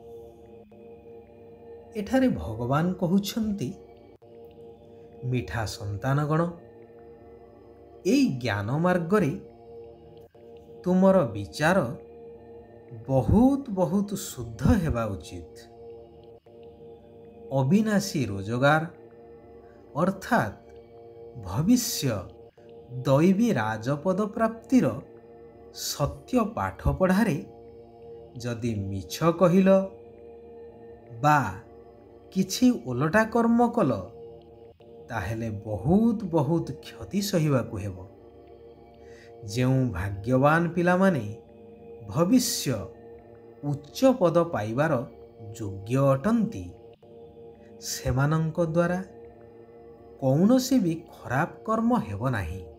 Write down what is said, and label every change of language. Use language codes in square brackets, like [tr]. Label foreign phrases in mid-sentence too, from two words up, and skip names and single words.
[or] ଏଠାରେ ଭଗବାନ କହୁଛନ୍ତି, ମିଠା ସନ୍ତାନଗଣ, ଏଇ ଜ୍ଞାନ ମାର୍ଗ ରେ ତୁମର ବିଚାର ବହୁତ ବହୁତ ଶୁଦ୍ଧ ହେବା ଉଚିତ। ଅବିନାଶୀ ରୋଜଗାର ଅର୍ଥାତ ଭବିଷ୍ୟ ଦୈବୀ ରାଜପଦ ପ୍ରାପ୍ତିର ସତ୍ୟ ପାଠ ପଢ଼ାରେ ଯଦି ମିଛ କହିଲ ବା କିଛି ଓଲଟା କର୍ମ କଲ ତାହେଲେ ବହୁତ ବହୁତ କ୍ଷତି ସହିବାକୁ ହେବ। ଯେଉଁ ଭାଗ୍ୟବାନ ପିଲାମାନେ ଭବିଷ୍ୟ ଉଚ୍ଚ ପଦ ପାଇବାର ଯୋଗ୍ୟ ଅଟନ୍ତି ସେମାନଙ୍କ ଦ୍ୱାରା କୌଣସି ବି ଖରାପ କର୍ମ ହେବ ନାହିଁ।